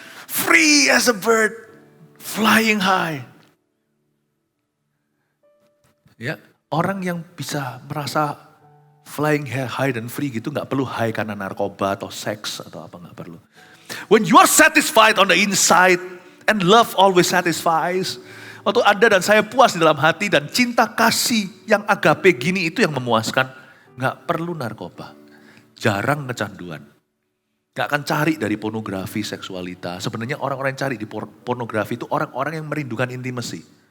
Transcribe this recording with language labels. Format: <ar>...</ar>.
<en>Free as a bird, flying high.</en> <id>Ya, orang yang bisa merasa</id> <en>flying high</en> <id>dan free gitu nggak perlu high karena narkoba atau seks atau apa, nggak perlu.</id> <en>When you are satisfied on the inside and love always satisfies.</en> <id>Waktu Anda dan saya puas di dalam hati dan cinta kasih yang agape gini itu yang memuaskan. Nggak perlu narkoba. Jarang kecanduan. Nggak akan cari dari pornografi, seksualitas. Sebenarnya orang-orang yang cari di pornografi itu orang-orang yang merindukan intimasi.</id>